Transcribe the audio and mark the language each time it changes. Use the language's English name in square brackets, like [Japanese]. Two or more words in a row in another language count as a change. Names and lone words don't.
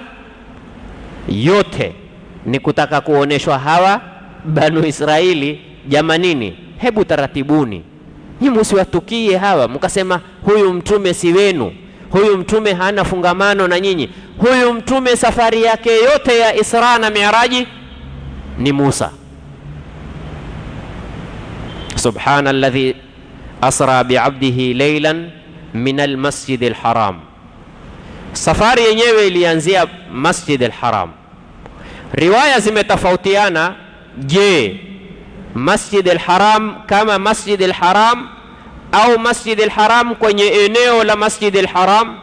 [Swahili] Yote ni kutaka kuoneshwa hawa Banu Israeli, jamanini, hebu taratibuni, nyinyi msiwatukie hawa mkasema huyu mtume si wenu, huyu mtume hana fungamano na nyinyi. Huyu mtume safari yake yote ya Isra na Mi'raji ni Musa. [Arabic] سبحان الذي أسرى بعبده ليلا من المسجد الحرام. [Swahili] Safari yenyewe ilianzia Masjid al-Haram. Riwaya zimetofautiana, je, Masjid al-Haram kama Masjid al-Haram au Masjid al-Haram kwenye eneo la Masjid al-Haram?